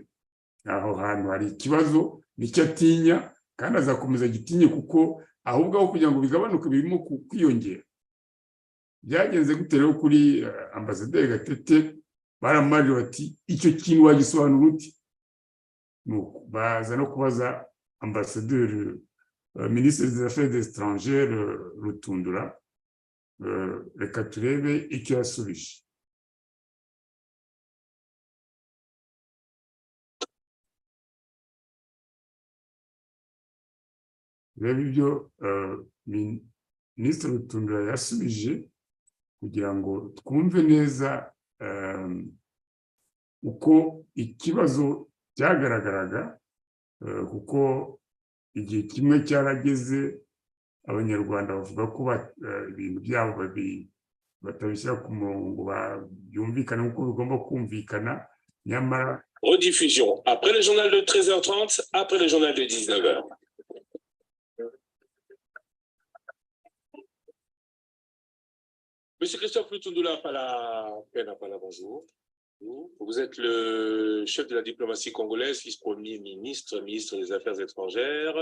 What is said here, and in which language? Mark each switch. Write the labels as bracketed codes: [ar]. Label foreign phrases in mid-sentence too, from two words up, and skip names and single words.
[rw] Aho hantu hari ikibazo nicyo atinya kandi azakomeza gitinye kuko ahubwo aho kugira ngo bigabanuke birimo kwiyongera. Byagenze gute rero kuri ambasaderi Gatete? Baramarira bati icyo kintu wagisobanura uti? Nuko baza no kubaza ambasaderi [fr] ministre des affaires étrangères [rw] Rutundura, reka turebe icyo yasubije. Reba ibyo ministre Rutundura yasubije kugira ngo twumve neza uko ikibazo cyagaragaraga, kuko igihe kimwe cyarageze abanyarwanda bavuga ko ibintu byabo batabishyira ku murongo byumvikana nk'uko bigomba kumvikana, nyamara [fr] rediffusion après le journal de 13h30, après le journal de 19h. Monsieur Christophe Lutundula Pena-Pala, bonjour. Vous êtes le chef de la diplomatie congolaise, vice-premier ministre, ministre des Affaires étrangères.